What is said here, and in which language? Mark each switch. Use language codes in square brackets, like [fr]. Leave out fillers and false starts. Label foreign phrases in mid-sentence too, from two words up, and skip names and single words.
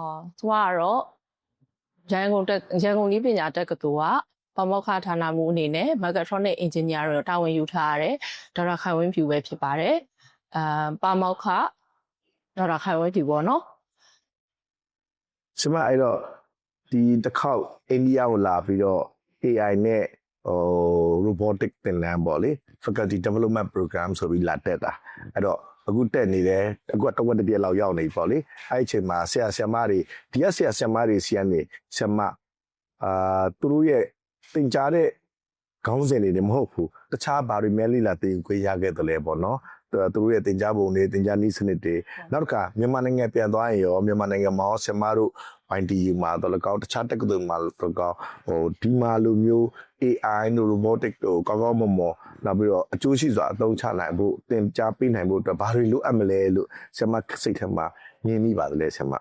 [my] သူကတော့ရန်ကုန်ကြီးပညာတက္ကသိုလ်ကပမောက္ခဌာနမှူးအနေနဲ့ [en] Mechatronic Engineer [my] ကိုတာဝန်ယူထားရတဲ့ဒေါက်တာခိုင်ဝင်းဖြူပဲဖြစ်ပါတယ်ပမောက္ခဒေါက်တာခိုင်ဝင်းဖြူပေါ့နော် ဆရာမအဲ့တော့ဒီတစ်ခေါက်အိန္ဒိယကိုလာပြီးတော့ AI နဲ့robotic သင်တန်းပေါ့လေ [en] faculty development program [my] ဆိုပြီးလာတက်တာအဲ့တော့အခုတက်နေတယ်အခုတဝက်တစ်ပြည့်လောက် ရောက်နေပြီပေါ့လေအဲ့ဒီအချိန်မှာဆရာမတွေဒီကဆရာမတွေစီကနေဆရာမသူတို့ရဲ့သင်ကြားတဲ့ခေါင်းစဉ်တွေ လည်းမဟုတ်ဘူးတခြားဘာတွေမဲလိလာသင်ခွင့်ရခဲ့တယ်လဲပေါ့နော်သူတို့ရဲ့သင်ကြားပုံတွေသင်ကြားနည်းစနစ်တွေနောက်တစ်ခါမြန်မာနိုင်ငံပြန်သွားရင်ရောမြန်မာနိုင်ငံမှာဆရာမတို့ YTU မှာတော့လည်းကောင်းတခြားတက္ကသိုလ်မှာတော့ကောင်းဒီမှာလိုမျိုး AI တို့ robotic တို့ကောင်းကောင်းမွန်မွန်နောက်ပြီးတော့အကျိုးရှိစွာအသုံးချနိုင်ဖို့သင်ကြားပေးနိုင်ဖို့အတွက်ဘာတွေလိုအပ်မလဲလို့ဆရာမစိတ်ထဲမှာမြင်မိပါတယ်လေဆရာမ